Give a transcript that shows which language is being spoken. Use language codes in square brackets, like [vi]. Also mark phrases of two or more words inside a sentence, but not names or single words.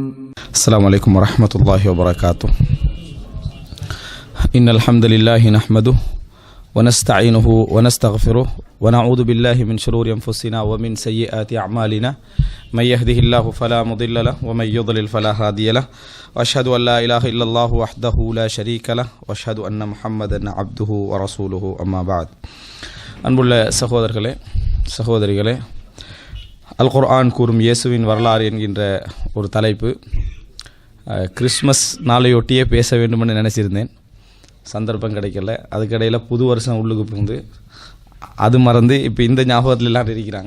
[ar] السلام عليكم ورحمة الله وبركاته. إن الحمد لله نحمده ونستعينه ونستغفره ونعوذ بالله من شرور أنفسنا ومن سيئات أعمالنا من يهده الله فلا مضل له ومن يضلل فلا هادي له وأشهد أن لا إله إلا الله وحده لا شريك له وأشهد أن محمدا عبده ورسوله أما بعد. [ta] அன்புள்ள சகோதரர்களே சகோதரிகளே, அல் குர்ஆன் கூறும் இயேசுவின் வரலாறு என்கின்ற ஒரு தலைப்பு கிறிஸ்மஸ் நாளையொட்டியே பேச வேண்டுமென்று நினச்சிருந்தேன். சந்தர்ப்பம் கிடைக்கல. அதுக்கிடையில் புது வருஷம் உள்ளுக்கு புகுந்து அது மறந்து இப்போ இந்த ஞாபகத்தில் எல்லாம் இருக்கிறாங்க.